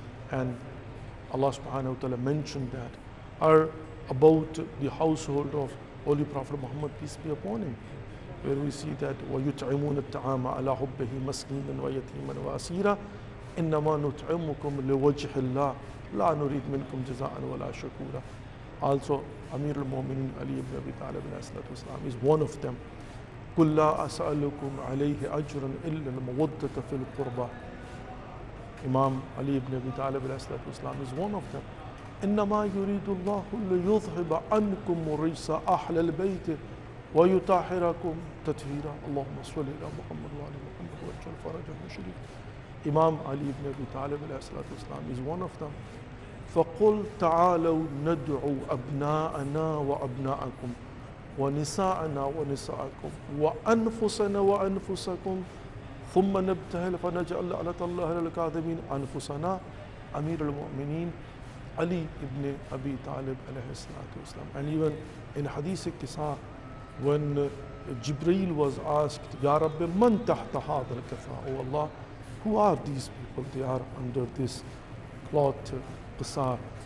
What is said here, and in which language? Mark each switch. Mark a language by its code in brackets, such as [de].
[en] And Allah subhanahu wa ta'ala mentioned that are about the household of Holy Prophet Muhammad, peace be upon him, where we see that [ar] وَيُطْعِمُونَ الطَّعَامَ عَلَى حُبِّهِ مَسْكِينًا وَيَتِيمًا وَأَسِيرًا إِنَّمَا نُطْعِمُكُمْ لِوَجْهِ اللَّهِ لَا نُرِيدُ مِنْكُمْ جَزَاءً وَلَا شُكُورًا. [en] Also, Amir al-Mu'minin Ali ibn Abi Talib is one of them. [ar] قُلْ لَا أَسْأَلُكُمْ عَلَيْهِ أَجْرًا إِلَّا الْمَوَدَّةَ فِي الْقُرْبَى. [en] Imam Ali ibn Abi Talib is one of them. [ar] إنما يريد الله ليذهب عنكم الرجس أهل البيت ويطهركم تطهيرا اللهم صل على محمد وعلى محمد واجعل فرجهم شريف. [en] Imam Ali ibn Abi Talib is one of them. [ar] فقل تعالوا ندعو أبناءنا وأبناءكم ونساءنا ونساءكم وأنفسنا وأنفسكم ثم نبتهل فنجعل لعنة الله للكاذبين. [en] أنفسنا Amir al-Mu'minin Ali ibn Abi Talib alayhi salatu wasalam. And even in Hadith Kisa, when Jibreel was asked, [ar] Ya Rabbi, man tahta hadha al-kafa? [en] Oh Allah, who are these people? They are under this cloth Qisa.